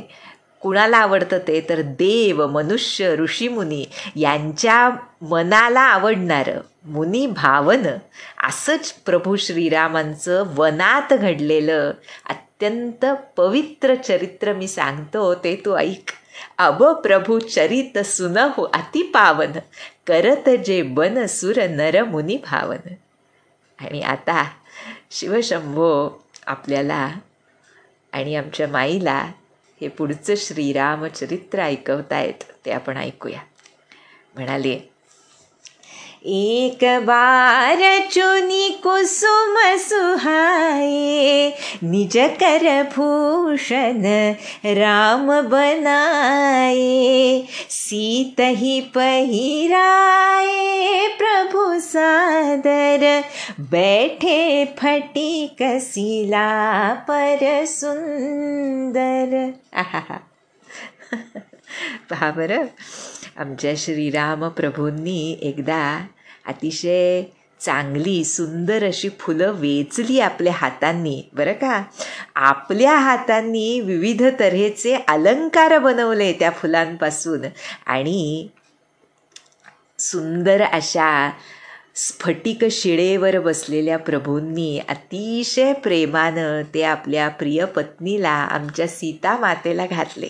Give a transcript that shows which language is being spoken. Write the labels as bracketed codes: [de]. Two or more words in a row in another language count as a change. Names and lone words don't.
[mr] कुणाला आवडतं ते तर देव, मनुष्य, ऋषीमुनी यांच्या मनाला आवडणारं मुनी भावन असंच प्रभू श्रीरामांचं वनात घडलेलं अत्यंत पवित्र चरित्र मी सांगतो, ते तू ऐक. [awa] अब प्रभू चरित सुनहु अति पावन, करत जे बन सुर नर मुनी भावन. [mr] आणि आता शिवशंभो आपल्याला आणि आमच्या माईला हे पुढचं श्रीरामचरित्र ऐकवतायत, ते आपण ऐकूया. [awa] म्हणाले, एक बार चुनी कुसुम सुहाए, निज कर भूषण राम बनाए, सीत ही पहिराए प्रभु सादर, बैठे फटिक सिला पर सुंदर. [mr] पहा बरं, आमच्या श्रीराम प्रभूंनी एकदा अतिशय चांगली सुंदर अशी फुलं वेचली आपल्या हातांनी बरं का. आपल्या हातांनी विविध तऱ्हेचे अलंकार बनवले त्या फुलांपासून आणि सुंदर अशा स्फटिक शिळेवर बसलेल्या प्रभूंनी अतिशय प्रेमानं ते आपल्या प्रिय पत्नीला, आमच्या सीता मातेला घातले.